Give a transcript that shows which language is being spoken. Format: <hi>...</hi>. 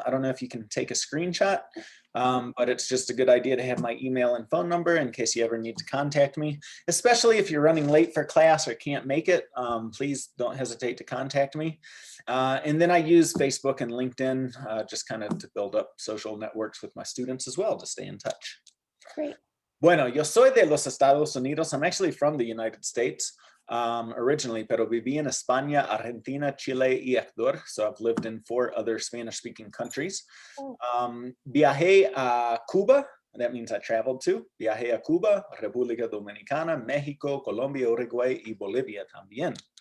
<en>I don't know if you can take a screenshot, but it's just a good idea to have my email and phone number in case you ever need to contact me, especially if you're running late for class or can't make it. Please don't hesitate to contact me. And then I use Facebook and LinkedIn just kind of to build up social networks with my students as well to stay in touch. Great.</en> <es>Bueno, yo soy de los Estados Unidos.</es> <en>I'm actually from the United States originally,</en> <es>pero viví en España, Argentina, Chile, y Ecuador.</es> <en>So I've lived in 4 other Spanish-speaking countries.</en> <es>Viajé a Cuba.</es> <en>That means I traveled to.</en> <es>Viajé a Cuba, República Dominicana, México, Colombia, Uruguay, y Bolivia también.</es>